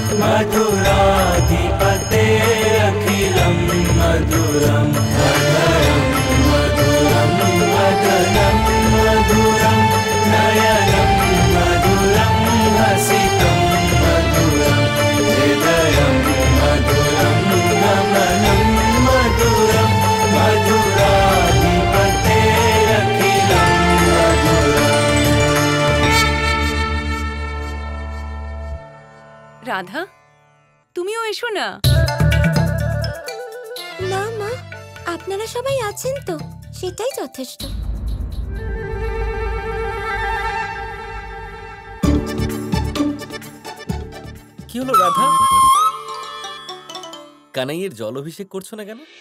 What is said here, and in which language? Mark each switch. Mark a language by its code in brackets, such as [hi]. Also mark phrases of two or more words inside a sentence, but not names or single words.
[sa] मधुराधिपतेरखिलं मधुरं हृदयं मधुरं वदनं मधुरं नयनं मधुरं हसितं मधुरं हृदयं मधुरं गमनं मधुरं मधुराधिपतेरखिलं मधुरम्। [bn] রাধা, তুমিও এসো না। না মা, আপনারা সবাই আছেন তো, সেটাই যথেষ্ট। কি হলো রাধা, কানাইয়ের জল অভিষেক করছো না কেন?